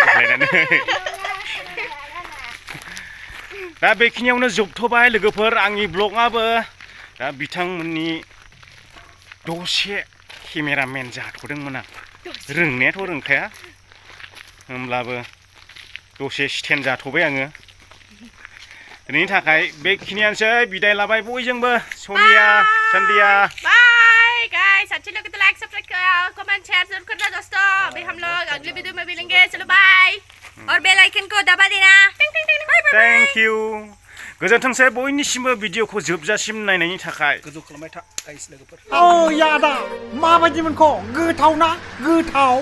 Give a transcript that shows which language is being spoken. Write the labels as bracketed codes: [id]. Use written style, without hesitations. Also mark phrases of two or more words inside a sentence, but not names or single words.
[brx] दा बेखिनियावनो जोबथ'बाय लोगोफोर आंनि ब्लगआबो दा बिथांमोननि दसे केमेरामेन जाथ'दोंमोन आं रोंनायाथ' रोंखाया होमब्लाबो दसे स्टेन्ड जाथ'बाय आङो दिनैनि थाखाय बेखिनियानोसै बिदाय लाबाय बयजोंबो सोनिया चंदिया [en] bye guys [hi] अच्छे लगे तो [en] like subscribe comment share [hi] जरूर करना दोस्तों अभी हम लोग अगले वीडियो में मिलेंगे चलो बाय और [en] bell icon [hi] को दबा देना [en] thank you [brx] गोजोनथोंसै बयनिसिमबो भिडिअखौ जोबजासिम नायनायनि थाखाय गोजौ खालामबाय था गाइस लोगोफोर ओ यादा माबायदि मोनखो गोथाव ना गोथाव